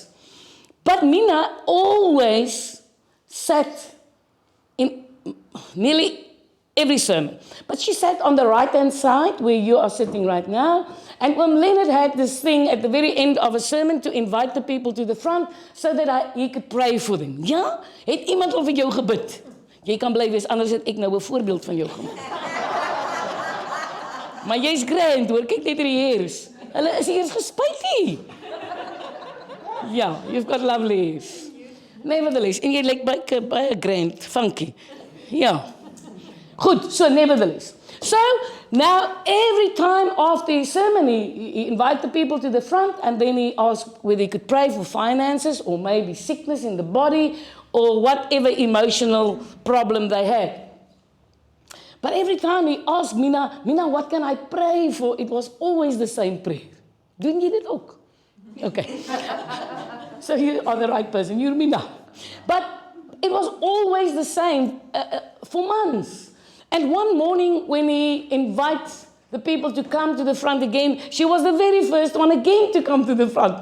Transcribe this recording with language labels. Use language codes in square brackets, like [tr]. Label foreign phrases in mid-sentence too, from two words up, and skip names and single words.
[en] But Mina always sat in nearly every sermon. But she sat on the right-hand side where you are sitting right now. And when Lynette had this thing at the very end of a sermon to invite the people to the front so that he could pray for them. [af] Ja? Het iemand al vir jou gebid? Jy kan bly wees, anders het ek nou 'n voorbeeld van jou gemaak. Maar jy's grand hoor, kyk net hierdie hairs. Hulle is eers gespuit hier. Ja, [en] you've got lovely hairs. Nevertheless, [af] en jy lyk baie grand, funky. Ja. Goed, [en] so nevertheless. So, now every time after his sermon, he invited the people to the front and then he asked whether he could pray for finances or maybe sickness in the body or whatever emotional problem they had. But every time he asked Mina, what can I pray for? It was always the same prayer. [af] Doen jy dit ook? [en] Okay. So you are the right person. You're Mina. But it was always the same for months. And one morning when he invites the people to come to the front again, she was the very first one again to come to the front.